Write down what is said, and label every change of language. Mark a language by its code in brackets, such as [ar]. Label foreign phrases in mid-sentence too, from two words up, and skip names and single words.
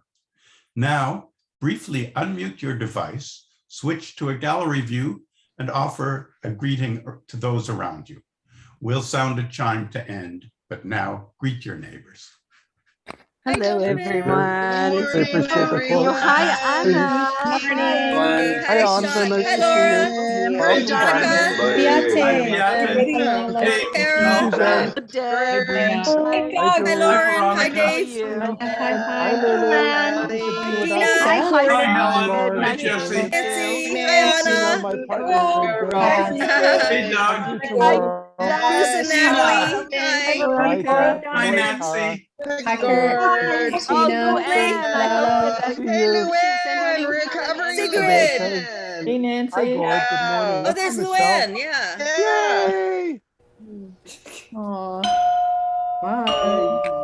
[en] Now, briefly unmute your device, switch to a gallery view, and offer a greeting to those around you. We'll sound a chime to end, but now greet your neighbors. Hello, everyone. Good morning, everyone. Hi, Anna. Morning. Hi, Sean. Hi, Lauren. Hi, Donavan. Hey, Carol. Michelle. Deb. Great. Hi, Hi, Lauren. Hi, Veronica. Dave. Hi, Dina. Hi, Hi, Helen. Hi, Nice to Jesse. meet Nancy. you. Hi, Anna. Hey, Doug. Susan, Natalie. Hi. Veronica. Hi, Nancy. Hi, Kurt. George. Oh, Tina. Luann. I hope that Hey, Luann. Recovering Sigrid. Hey, Nancy. Oh, there's Luann. Yeah. Yay! Aw. Bye.